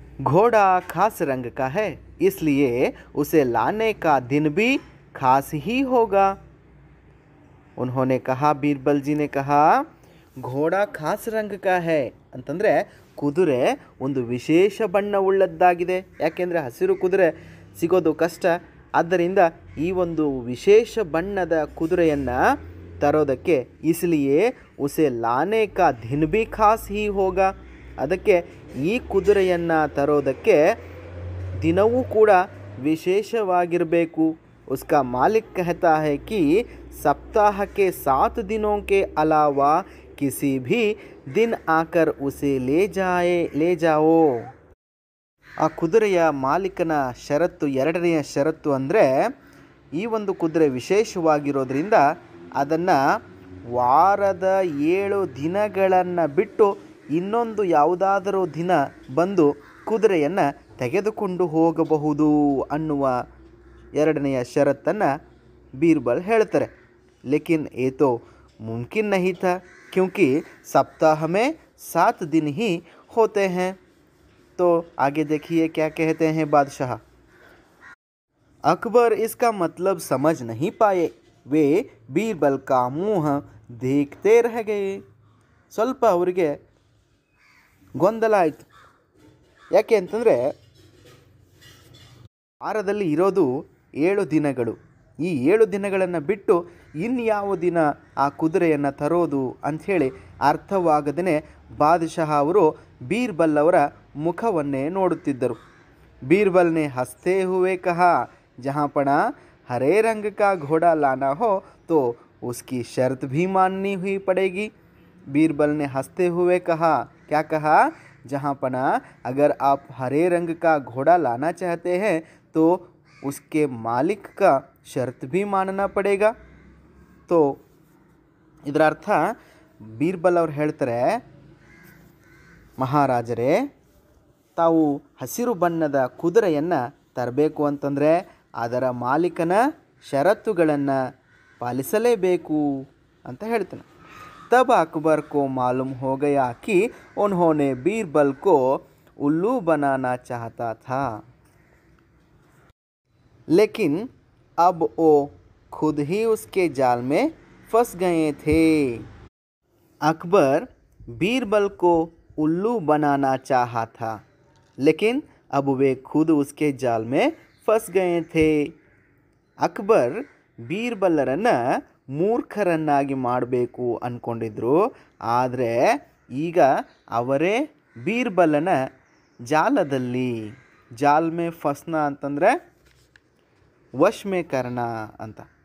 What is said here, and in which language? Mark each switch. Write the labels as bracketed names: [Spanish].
[Hindi] घोड़ा खास रंग का है, इसलिए उसे लाने का दिन भी खास ही होगा. उन्होंने कहा, बीरबल जी ने कहा, घोड़ा खास रंग का है [Kannada] ಅಂತಂದರೆ ಕುದುರೆ ಒಂದು ವಿಶೇಷ ಬಣ್ಣವುಳ್ಳದ್ದಾಗಿದೆ. ಯಾಕೆಂದರೆ ಹಸಿರು ಕುದುರೆ ಸಿಗೋದು ಕಷ್ಟ. ಆದ್ದರಿಂದ ಈ ಒಂದು ವಿಶೇಷ ಬಣ್ಣದ ಕುದುರೆಯನ್ನು ತರೋದಕ್ಕೆ [Hindi] ಇಸ್ಲಿಯೇ ಉಸೆ ಲಾನೆ ಕಾ ದಿನ್ ಭಿ ಖಾಸ್ ಹಿ ಹೋಗ, [Kannada] ಅದಕ್ಕೆ ಈ ಕುದುರೆಯನ್ನು ತರೋದಕ್ಕೆ ದಿನವೂ ಕೂಡ ವಿಶೇಷವಾಗಿರಬೇಕು. [Hindi] ಉಸ್ಕಾ ಮಾಲಿಕ್ कहता है कि सप्ताह के 7 दिनों के अलावा किसी भी दिन आकर उसे ले जाओ. [Kannada] ಆ ಕುದುರೆಯ ಮಾಲೀಕನ ಷರತ್ತು 2ನೆಯ ಷರತ್ತು ಅಂದರೆ ಈ ಒಂದು ಕುದುರೆ ವಿಶೇಷವಾಗಿರೋದ್ರಿಂದ ಅದನ್ನು ವಾರದ 7 ದಿನಗಳನ್ನು ಬಿಟ್ಟು ಇನ್ನೊಂದು ಯಾವುದಾದರೂ ದಿನ ಬಂದು ಕುದುರೆಯನ್ನು ತೆಗೆದುಕೊಂಡು ಹೋಗಬಹುದು ಅನ್ನುವ 2ನೆಯ ಷರತ್ತನ್ನು बीरबल ಹೇಳ್ತಾರೆ. [Hindi] लेकिन ये तो मुमकिन नहीं था क्योंकि सप्ताह में 7 दिन ही होते हैं. तो आगे देखिए क्या कहते हैं बादशाह. अकबर इसका मतलब समझ नहीं पाए. वे बीरबल का मुँह देखते रह गए. [Kannada] ಸ್ವಲ್ಪ ಅವರಿಗೆ ಗೊಂದಲ ಆಯಿತು. ಯಾಕೆ ಅಂತಂದರೆ ವಾರದಲ್ಲಿ ಇರೋದು 7 ದಿನಗಳು. ಈ 7 ದಿನಗಳನ್ನು ಬಿಟ್ಟು ಇನ್ಯಾವ ದಿನ ಆ ಕುದುರೆಯನ್ನು ತರೋದು ಅಂಥೇಳಿ ಅರ್ಥವಾಗದೇ ಬಾದಶಾಹ ಅವರು ಬೀರ್ಬಲ್ ಅವರ ಮುಖವನ್ನೇ ನೋಡುತ್ತಿದ್ದರು. ಬೀರ್ಬಲ್ನೇ [Hindi] ಹಸ್ತೆ ಹುವೆ ಕಹಾ, ಜಹಾಂಪಣ हरे रंग का घोड़ा लाना हो तो उसकी शर्त भी माननी हुई पड़ेगी। बीरबल ने हंसते हुए कहा। क्या कहा? जहाँपना, अगर आप हरे रंग का घोड़ा लाना चाहते हैं तो उसके मालिक का शर्त भी मानना पड़ेगा। [Kannada] तो ಇದರ ಅರ್ಥ ಬೀರ್ಬಲ್ ಅವ್ರು ಹೇಳ್ತಾರೆ, ಮಹಾರಾಜರೇ, ತಾವು ಹಸಿರು ಬಣ್ಣದ ಕುದುರೆಯನ್ನು ತರಬೇಕು ಅಂತಂದರೆ ಅದರ ಮಾಲೀಕನ ಷರತ್ತುಗಳನ್ನು ಪಾಲಿಸಲೇಬೇಕು ಅಂತ ಹೇಳ್ತಾನೆ. [Hindi] तब अकबर को मालूम हो गया कि उन्होंने बीरबल को उल्लू बनाना चाहता था, लेकिन अब वो खुद ही उसके जाल में फंस गए थे। अकबर बीरबल को उल्लू बनाना चाहा था, लेकिन अब वे खुद उसके जाल में फंस गए थे. [Kannada] ಅಕ್ಬರ್ ಬೀರ್ಬಲ್ಲರನ್ನು ಮೂರ್ಖರನ್ನಾಗಿ ಮಾಡಬೇಕು ಅಂದ್ಕೊಂಡಿದ್ರು. ಆದರೆ ಈಗ ಅವರೇ ಬೀರ್ಬಲನ ಜಾಲದಲ್ಲಿ, [Hindi] ಜಾಲ್ ಮೇ ಫಸ್ನ [Kannada] ಅಂತಂದರೆ [Hindi] ವಶ್ ಮೇ ಕರ್ಣ [Kannada] ಅಂತ.